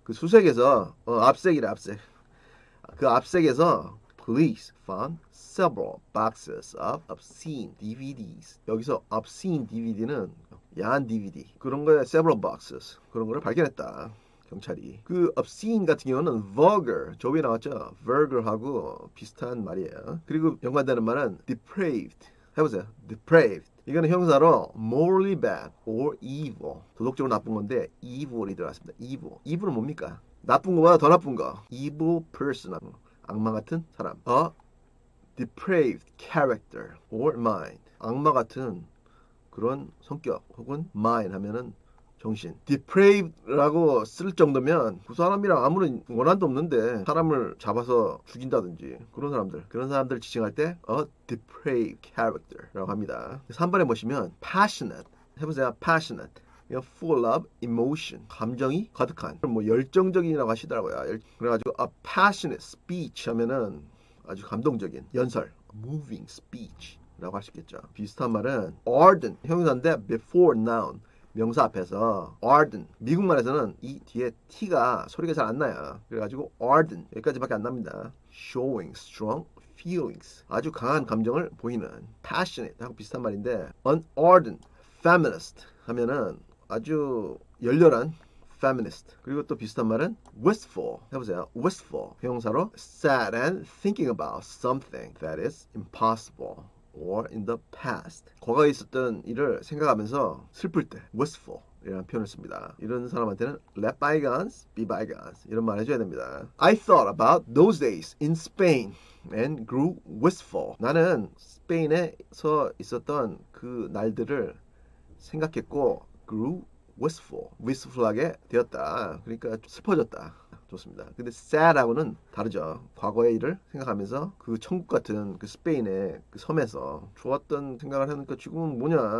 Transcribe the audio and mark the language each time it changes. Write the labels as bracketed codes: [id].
[ko] 그 수색에서 압색이래 압색. 그 압색에서 [en] police found several boxes of obscene DVDs. [ko] 여기서 obscene DVD는 야한 DVD 그런 거에 several boxes 그런 거를 발견했다. 경찰이. 그 obscene 같은 경우는 vulgar, 저 위에 나왔죠. vulgar하고 비슷한 말이에요. 그리고 연관되는 말은 depraved. 해보세요. depraved. 이거는 형사로 [en] morally bad or evil. [ko] 도덕적으로 나쁜 건데 evil이 들어갔습니다. evil. evil은 뭡니까? 나쁜 거보다 더 나쁜 거. [en] evil person. [ko] 악마 같은 사람. [en] A depraved character or mind. [ko] 악마 같은 그런 성격 혹은 mind 하면은 정신. depraved라고 쓸 정도면 그 사람이랑 아무런 원한도 없는데 사람을 잡아서 죽인다든지 그런 사람들 지칭할 때 a depraved character라고 합니다. 3번에 보시면 passionate 해보세요. [en] passionate. full of emotion. [ko] 감정이 가득한. 뭐 열정적인이라고 하시더라고요. 그래가지고 [en] a passionate speech [ko] 하면은 아주 감동적인 연설. [en] moving speech. [ko] 라고 할 수 있겠죠. 비슷한 말은 ardent 형용사인데 [en] before noun [ko] 명사 앞에서 ardent 미국말에서는 이 뒤에 t가 소리가 잘 안 나요. 그래가지고 ardent 여기까지밖에 안 납니다. [en] showing strong feelings [ko] 아주 강한 감정을 보이는 passionate 하고 비슷한 말인데 [en] an ardent feminist [ko] 하면은 아주 열렬한 feminist. 그리고 또 비슷한 말은 wistful 해보세요. [en] wistful [ko] 형용사로 [en] sad and thinking about something that is impossible or in the past. [ko] 과거에 있었던 일을 생각하면서 슬플 때 wistful 이라는 표현을 씁니다. 이런 사람한테는 [en] let bygones be bygones [ko] 이런 말 해줘야 됩니다. [en] I thought about those days in Spain and grew wistful. [ko] 나는 스페인에서 있었던 그 날들을 생각했고 [en] grew wistful [ko] 하게 되었다. 그러니까 슬퍼졌다. 좋습니다. 근데 sad하고는 다르죠. 과거의 일을 생각하면서 그 천국 같은 그 스페인의 그 섬에서 좋았던 생각을 하니까 지금은 뭐냐.